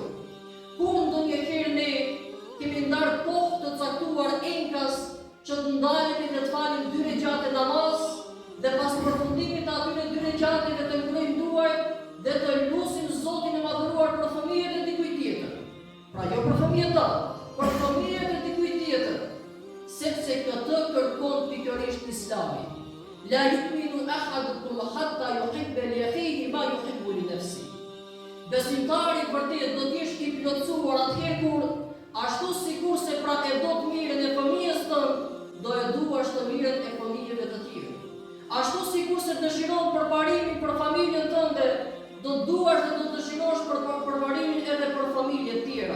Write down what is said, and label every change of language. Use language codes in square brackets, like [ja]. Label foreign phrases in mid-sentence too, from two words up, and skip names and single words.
[sq] Kur ndonjëherë ne kemi ndarë kohë të caktuar enkas që të ndalemi dhe të falim 2 regjate namaz dhe pas përfundimit të atyre 2 regjateve të ngrojmë duart dhe të lutim Zotin e madhëruar për fëmijët e dikujt tjetër. Pra jo për fëmijët tanë, për fëmijët e dikujt tjetër, sepse këtë kërkon pikërisht Islami. [ar] لا يؤمن أحدكم حتى يحب لأخيه ما يحب لنفسه. [sq] Besimtari vërtet do të jesh i plotësuar atëherë kur ashtu sikur se pra e do të mirën e fëmijës tënd, do e duash të mirën e fëmijëve të tjerë. Ashtu sikur se dëshiron përparimin për familjen tënde, do duash dhe do dëshirosh përparimin edhe për familje të tjera.